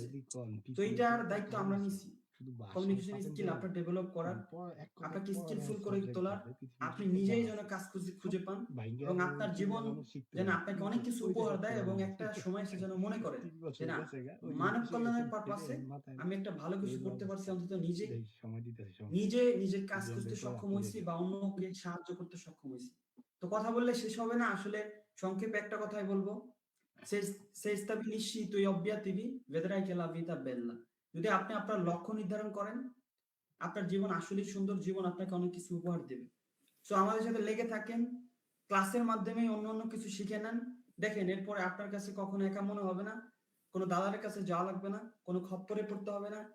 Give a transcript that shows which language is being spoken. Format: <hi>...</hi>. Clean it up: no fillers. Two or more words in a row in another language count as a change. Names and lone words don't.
<bn>তো এইটার দায়িত্ব আমরা নিছি, কমিউনিকেশন স্কিল আপনার ডেভেলপ করার, আপনাকে স্কিলফুল করে তোলার, আপনি নিজেই যেন কাজ খুঁজে পান এবং আপনার জীবন যেন আপনাকে অনেক কিছু উপহার দেয় এবং একটা সময় সে যেন মনে করে যে না, মানব কল্যাণের পারপাসে আমি একটা ভালো কিছু করতে পারছি, অন্তত নিজের কাজ করতে সক্ষম হয়েছি বা অন্যকে সাহায্য করতে সক্ষম হয়েছি। তো কথা বললে শেষ হবে না, আসলে সংক্ষেপে একটা কথাই বলবো,</bn> <it>se stabilisci i tuoi obiettivi vedrai che la vita è bella.</it> <bn>যদি আপনি আপনার লক্ষ্য নির্ধারণ করেন, আপনার জীবন আসলেই সুন্দর, জীবন আপনাকে অনেক কিছু উপহার দেবে। সো আমাদের সাথে লেগে থাকেন, ক্লাসের মাধ্যমে অন্য কিছু শিখে নেন। দেখেন এরপরে আপনার কাছে কখনো একা মনে হবে না, কোনো দাদারের কাছে যাওয়া লাগবে না, কোনো খপ্পরে পড়তে হবে না।</bn>